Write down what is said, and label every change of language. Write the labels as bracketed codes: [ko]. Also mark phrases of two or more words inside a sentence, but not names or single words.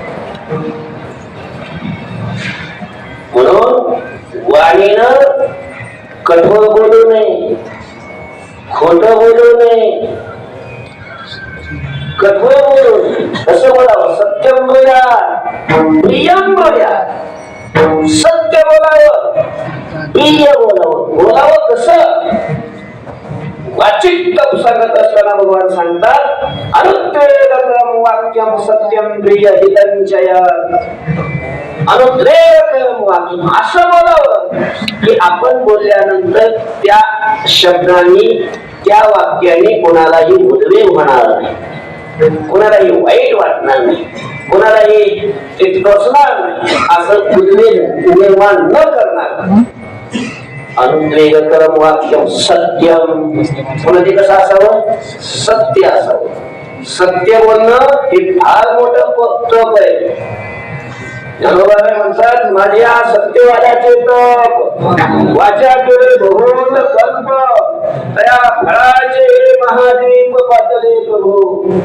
[mr] म्हणून वाणीनं कठोर बोलू नये, खोट बोलू नये, कठोर बोलू नये. कसं बोलावं? सत्यम बोला, प्रियम बोला. सत्य बोलावं, प्रिय बोलावं. बोलावं कसं? वाचिक तप सांगत असताना भगवान सांगतात [sa] अनुद्वेगकरं वाक्यं सत्यं प्रिय हितंचय. अनुद्वेगकरं वाक्यं [mr] असं बोलावं की आपण बोलल्यानंतर त्या शब्दांनी त्या वाक्याने कोणालाही उद्वेग होणार नाही, कोणालाही वाईट वाटणार नाही, कोणालाही ते टोचणार नाही, असं उद्वेग निर्माण न करणार. [sa] अनुद्वेगकरं वाक्यं सत्यम. [mr] पुन्हा ते कसं असावं? सत्य असावं. सत्य बोलणं हे फार मोठं तप आहे. ज्ञानोबा म्हणतात माझ्या सत्यवादाचे तप वाचा केले बहुल कल्प त्या फळाचे महादीप पातले प्रभू.